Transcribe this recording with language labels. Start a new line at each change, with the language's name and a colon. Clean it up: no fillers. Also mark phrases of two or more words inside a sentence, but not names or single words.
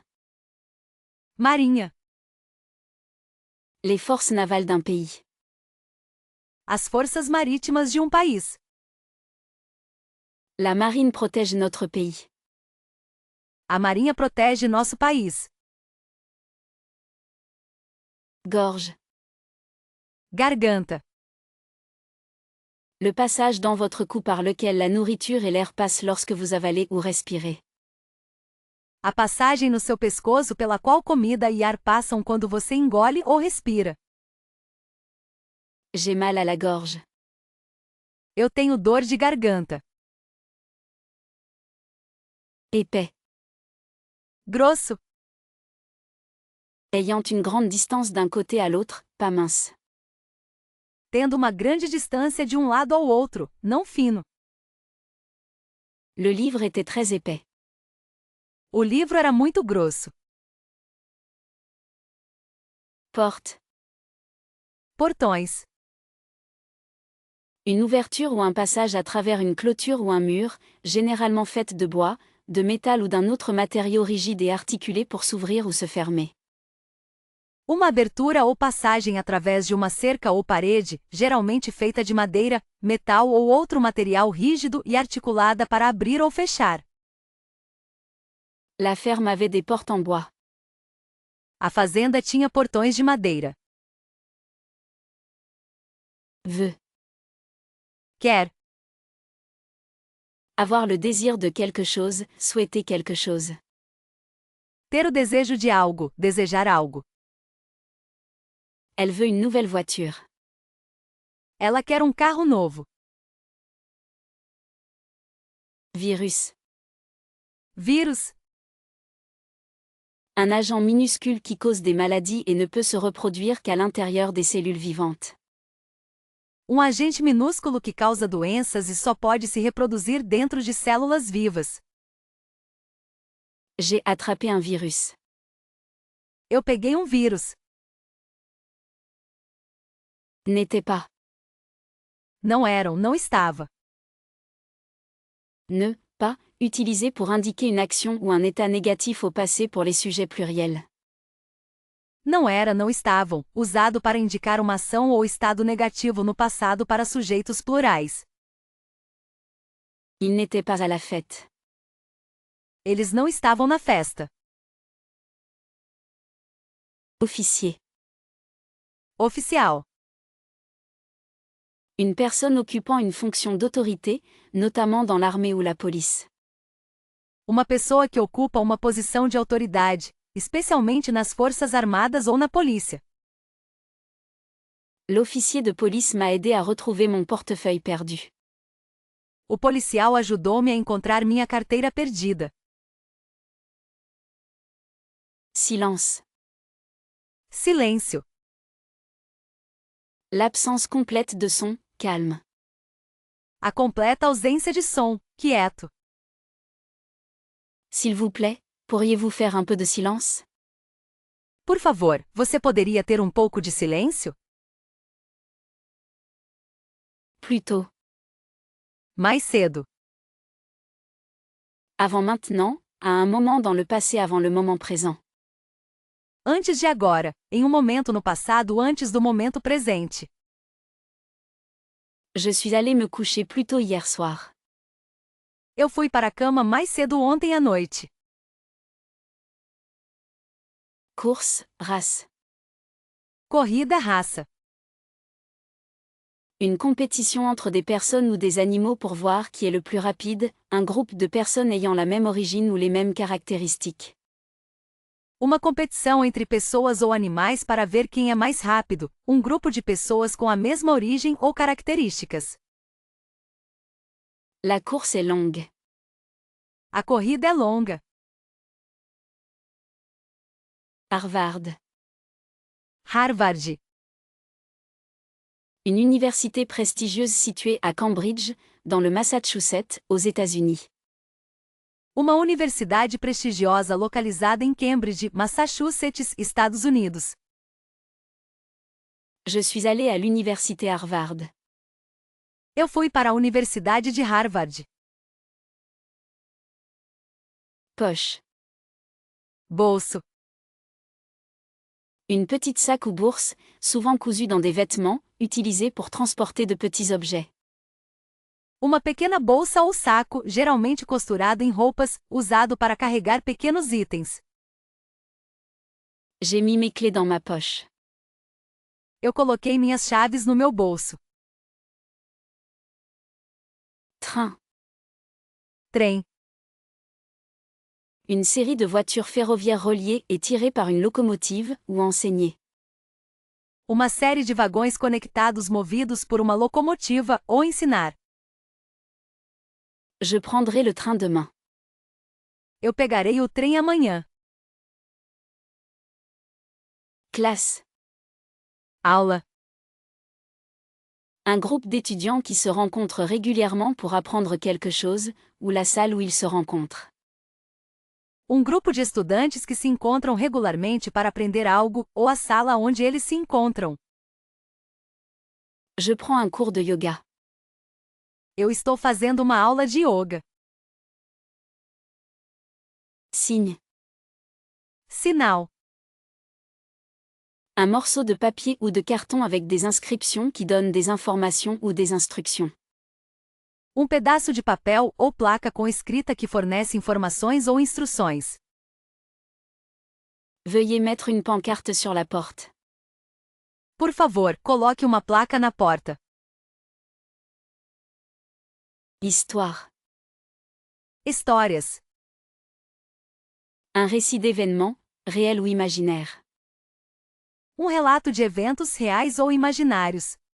Portuguese: Marinha.
French: Les forces navales d'un pays.
Portuguese: As forças marítimas de um país.
French: La marine protège notre pays.
Portuguese: A marinha protege nosso país.
French: Gorge.
Portuguese: Garganta.
French: Le passage dans votre cou par lequel la nourriture et l'air passent lorsque vous avalez ou respirez.
Portuguese: A passagem no seu pescoço pela qual comida e ar passam quando você engole ou respira.
French: J'ai mal à la gorge.
Portuguese: Eu tenho dor de garganta.
French: Épais.
Portuguese: Grosso.
French: Ayant une grande distance d'un côté à l'autre, pas mince.
Portuguese: Tendo uma grande distância de um lado ao outro, não fino.
French: Le livre était très épais.
Portuguese: O livro era muito grosso.
French: Porte.
Portuguese: Portões.
French: Une ouverture ou un passage à travers une clôture ou un mur, généralement faite de bois, de métal ou d'un autre matériau rigide et articulé pour s'ouvrir ou se fermer.
Portuguese: Uma abertura ou passagem através de uma cerca ou parede, geralmente feita de madeira, metal ou outro material rígido e articulada para abrir ou fechar.
French: La ferme avait des portes en bois.
Portuguese: A fazenda tinha portões de madeira.
French: Veut.
Portuguese: Quer.
French: Avoir le désir de quelque chose, souhaiter quelque chose.
Portuguese: Ter o desejo de algo, desejar algo.
French: Elle veut une nouvelle voiture.
Portuguese: Ela quer um carro novo.
French: Virus.
Portuguese: Vírus.
French: Un agent minuscule qui cause des maladies et ne peut se reproduire qu'à l'intérieur des cellules vivantes.
Portuguese: Agente minúsculo que causa doenças e só pode se reproduzir dentro de células vivas.
French: J'ai attrapé un virus.
Portuguese: Eu peguei um vírus.
French: N'était pas.
Portuguese: Não eram, não estava.
French: Ne, pas, utilisé pour indiquer une action ou un état négatif au passé pour les sujets pluriels.
Portuguese: Não era, não estavam, usado para indicar uma ação ou estado negativo no passado para sujeitos plurais.
French: Ils n'étaient pas à la fête.
Portuguese: Eles não estavam na festa.
French: Officier.
Portuguese: Oficial.
French: Une personne occupant une fonction d'autorité, notamment dans l'armée ou la police.
Portuguese: Uma pessoa que ocupa uma posição de autoridade, especialmente nas forças armadas ou na polícia.
French: L'officier de police m'a aidé à retrouver mon portefeuille perdu.
Portuguese: O policial ajudou-me a encontrar minha carteira perdida.
French: Silence.
Portuguese: Silêncio.
French: L'absence complète de son, calme.
Portuguese: A completa ausência de som, quieto.
French: S'il vous plaît, pourriez-vous faire un peu de silence?
Portuguese: Por favor, você poderia ter um pouco de silêncio?
French: Plus tôt.
Portuguese: Mais cedo.
French: Avant maintenant, à un moment dans le passé avant le moment présent.
Portuguese: antes de agora, em um momento no passado antes do momento presente.
French: Je suis allé me coucher plus tôt hier soir.
Portuguese: Eu fui para a cama mais cedo ontem à noite.
French: Course, race.
Portuguese: Corrida raça.
French: Une compétition entre des personnes ou des animaux pour voir qui est le plus rapide, un groupe de personnes ayant la même origine ou les mêmes caractéristiques.
Portuguese: Uma competição entre pessoas ou animais para ver quem é mais rápido, um grupo de pessoas com a mesma origem ou características.
French: La course est longue.
Portuguese: A corrida é longa. Harvard. Harvard.
French: Une université prestigieuse située à Cambridge, dans le Massachusetts, aux États-Unis.
Portuguese: Uma universidade prestigiosa localizada em Cambridge, Massachusetts, Estados Unidos.
French: Je suis allé à l'université Harvard.
Portuguese: Eu fui para a Universidade de Harvard.
French: Poche.
Portuguese: Bolso.
French: Une petite sac ou bourse, souvent cousue dans des vêtements, utilisée pour transporter de petits objets.
Portuguese: Uma pequena bolsa ou saco, geralmente costurado em roupas, usado para carregar pequenos itens.
French: J'ai mis mes clés dans ma poche.
Portuguese: Eu coloquei minhas chaves no meu bolso.
French: Train.
Portuguese: Trem.
French: Une série de voitures ferroviaires reliées et tirées par une locomotive, ou enseignées.
Portuguese: Uma série de vagões conectados movidos por uma locomotiva ou ensinar.
French: Je prendrai le train demain.
Portuguese: Eu pegarei o trem amanhã.
French: Classe.
Portuguese: Aula.
French: Un groupe d'étudiants qui se rencontrent régulièrement pour apprendre quelque chose, ou la salle où ils se rencontrent.
Portuguese: Um grupo de estudantes que se encontram regularmente para aprender algo, ou a sala onde eles se encontram.
French: Je prends un cours de yoga.
Portuguese: Eu estou fazendo uma aula de yoga.
French: Signe.
Portuguese: Sinal.
French: Un morceau de papier ou de carton avec des inscriptions qui donnent des informations ou des instructions.
Portuguese: Um pedaço de papel ou placa com escrita que fornece informações ou instruções.
French: Veuillez mettre une pancarte sur la porte.
Portuguese: Por favor, coloque uma placa na porta.
French: Histoire.
Portuguese: Histórias.
French: Un récit d'événements, réel ou imaginaire.
Portuguese: Um relato de eventos reais ou imaginários.